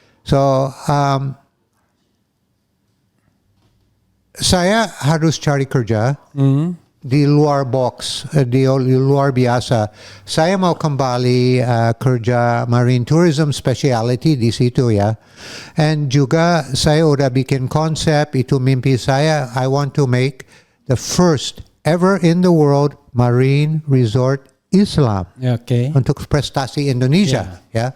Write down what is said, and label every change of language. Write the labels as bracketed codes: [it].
[id] So saya harus cari kerja di luar box, di luar biasa. Saya mau kembali kerja marine tourism specialty di situ, ya. And juga saya udah bikin konsep, itu mimpi saya. [en] I want to make the first ever in the world marine resort Islam Oke. [id] untuk prestasi Indonesia, ya.